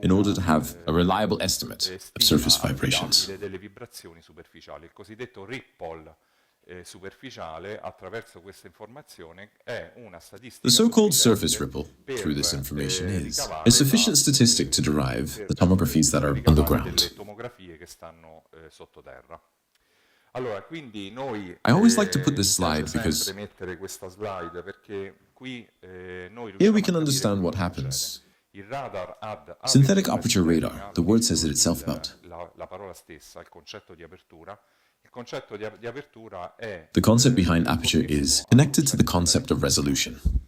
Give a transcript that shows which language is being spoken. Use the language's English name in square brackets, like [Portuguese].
[English] in order to have a reliable estimate of surface vibrations. [Italian] Delle vibrazioni superficiali. Il cosiddetto ripple superficiale attraverso questa informazione è una statistica. [English] The so-called surface ripple through this information is a sufficient statistic to derive the tomographies that are underground. [Italian] Le tomografie che stanno sottoterra. Allora, quindi noi [English] I always like to put this slide because [Italian] mettere questa slide perché qui noi [English] here we can understand what happens. [Italian] Il radar ad [English] Synthetic Aperture Radar, the word says it itself about. [Italian] La parola stessa, il concetto di apertura. Il concetto di apertura è [English] the concept behind aperture is connected to the concept of resolution.